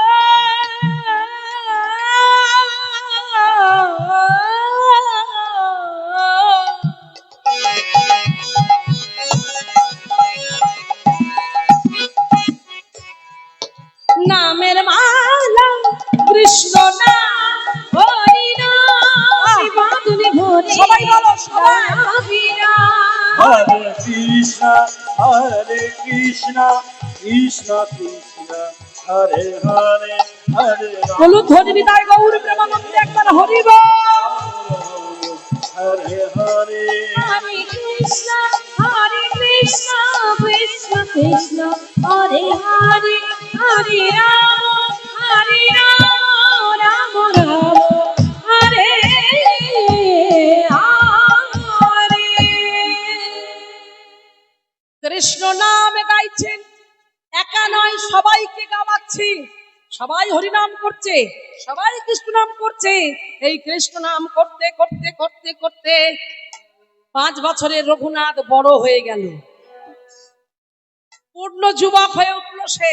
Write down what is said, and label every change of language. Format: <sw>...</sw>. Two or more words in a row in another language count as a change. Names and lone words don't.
<bn>নামের মালা, কৃষ্ণ নাম, হরি নাম, বাঁধনে ভরে। সবাই বলো, সবাই।</bn> <sa>হরে কৃষ্ণ হরে কৃষ্ণ কৃষ্ণ কৃষ্ণ হরে হরে হরে রাম</sa> <bn>হলুদ ধরে বিদায় গৌর প্রেমানন্দে একবার হরি বল।</bn> <sa>হরে হরে Hare Krishna, Krishna Krishna, Hare Hare, Hare Rama, Rama Rama, Hare Hare।</sa> <bn>কৃষ্ণ নাম গাইছেন, একা নয় সবাইকে গাওয়াচ্ছি। সবাই হরিনাম করছে, সবাই কৃষ্ণ নাম করছে। এই কৃষ্ণ নাম করতে করতে করতে করতে 5 বছরের রঘুনাথ বড় হয়ে গেল, পূর্ণ যুবক হয়ে উঠল সে।</bn>